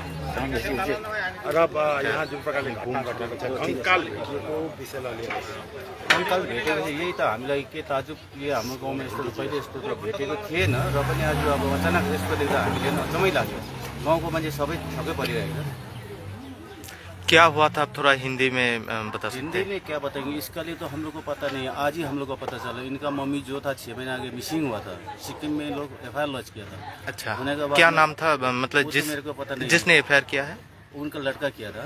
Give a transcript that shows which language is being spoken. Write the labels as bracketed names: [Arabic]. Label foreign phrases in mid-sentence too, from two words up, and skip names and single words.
[Nepali] र अब यहाँ जुन प्रकारले घुम घटेको छ कङ्काल भेटिएको विषयलाई लिएर कङ्काल भेटेको चाहिँ यही त हामीलाई के ताजुब, यो हाम्रो गाउँमा यस्तो कहिले यस्तो त भेटेको थिएन। र पनि आज अब अचानक यस्तो देख्दा हामीले अचम्मै लाग्यो। गाउँको मान्छे सबै छक्कै परिरहेको छ। [Hindi] क्या हुआ था, आप थोड़ा हिंदी में बता सकते हिंदी में क्या बताएंगे, इसका लिए तो हम लोग को पता नहीं। आज ही हम लोग को पता चला। इनका मम्मी जो था 6 महीने आगे मिसिंग हुआ था। सिक्किम में लोग FIR लॉन्च किया था। अच्छा, होने के बाद क्या नाम था, मतलब मेरे को पता नहीं, जिसने FIR किया है? उनका लड़का किया था।